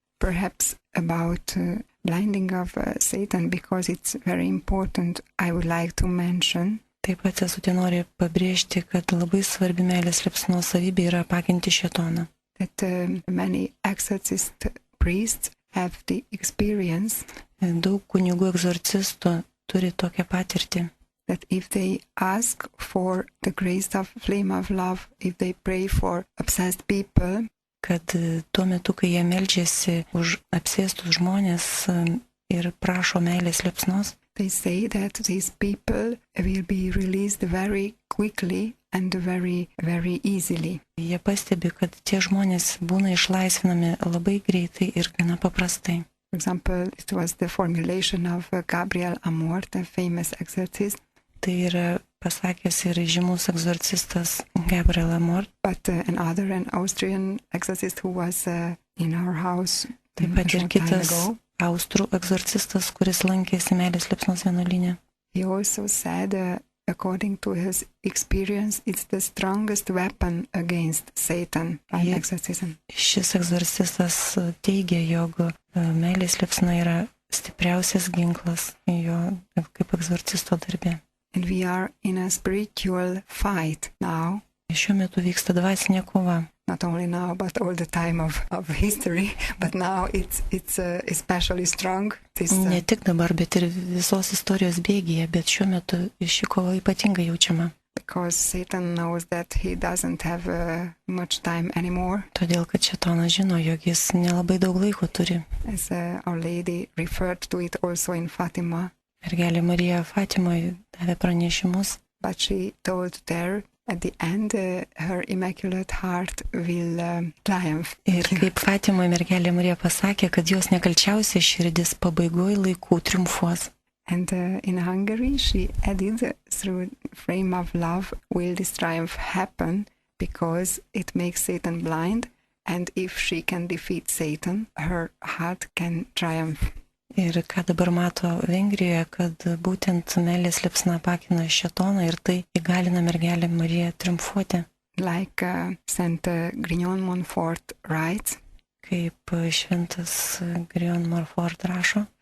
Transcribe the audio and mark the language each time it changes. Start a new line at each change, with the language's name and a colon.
English: Perhaps about blinding of Satan, because it's very important, I would like to mention
Lithuanian: Taip pat sesutė nori pabrėžti, kad labai svarbi meilės liepsnos savybė yra apakinti šėtoną.
English: that many exorcist priests have the experience
Lithuanian: Daug kunigų egzorcistų turi tokią patirtį,
English: that if they ask for the grace of flame of love, if they pray for obsessed people,
Lithuanian: kad tuo metu, kai jie meldžiasi už apsėstus žmonės ir prašo meilės liepsnos,
English: they say that these people will be released very quickly and very, very easily.
Lithuanian: jie pastebi, kad tie žmonės būna išlaisvinami labai greitai ir gana paprastai.
English: For example, it was the formulation of Gabriel Amor, the famous exorcist,
Lithuanian: Tai yra pasakęs ir žymus egzorcistas Gabriel Amor,
English: but another, an Austrian exorcist who was in our house
Lithuanian: taip
English: a
Lithuanian: pat ir
English: short time
Lithuanian: kitas
English: ago.
Lithuanian: austrų egzorcistas, kuris lankėsi meilės liepsnos vienuolyne.
English: He also said, according to his experience, it's the strongest weapon against Satan by Yeah. exorcism.
Lithuanian: Šis egzorcistas teigia, jog meilės liepsna yra stipriausias ginklas jo kaip egzorcisto darbė.
English: And we are in a spiritual fight now,
Lithuanian: Šiuo metu vyksta dvasinė kova.
English: not only now, but all the time of history. But now it's especially strong. This
Lithuanian: Ne tik dabar, bet ir visos istorijos bėgyje, bet šiuo metu ši kova ypatingai jaučiama.
English: because Satan knows that he doesn't have much time anymore.
Lithuanian: Todėl, kad šėtonas žino, jog jis nelabai daug laiko turi.
English: As Our Lady referred to it also in Fatima,
Lithuanian: Mergelė Marija Fatimoje davė pranešimus,
English: but she told there at the end her Immaculate Heart will triumph.
Lithuanian: ir kaip Fatimoje mergelė Marija pasakė, kad jos nekalčiausia širdis pabaigoje laikų triumfuos.
English: And in Hungary, she added, through flame of love, will this triumph happen because it makes Satan blind, and if she can defeat Satan, her heart can triumph.
Lithuanian: Ir ką dabar mato Vengrijoje, kad būtent meilės liepsna apakina šėtoną ir tai įgalina mergelę Mariją triumfuoti.
English: Like Saint Grignon Montfort writes,
Lithuanian: Kaip šventas Grignon Montfort rašo,